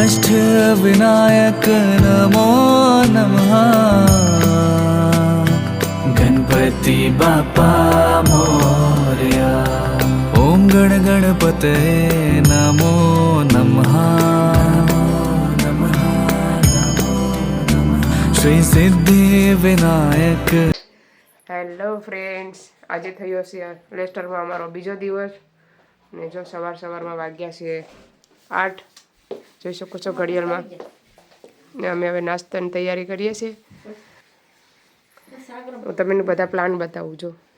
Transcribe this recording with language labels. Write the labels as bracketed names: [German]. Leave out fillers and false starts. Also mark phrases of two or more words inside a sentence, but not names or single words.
[Sanskrit] विनायक नमो नमः [Marathi] गणपति बाप्पा मोरया [Sanskrit] ओम गण गणपते नमो नमः श्री सिद्धि विनायक। [Gujarati] હેલો ફ્રેન્ડ્સ, આજે થયો છે લેસ્ટરમાં અમારો બીજો દિવસ ને જો સવારમાં વાગ્યા છે 8, જોઈ શકો છો ઘડિયાળમાં ને અમે હવે નાસ્તાની તૈયારી કરીએ છીએ। હું તમને બધા પ્લાન બતાવું છું।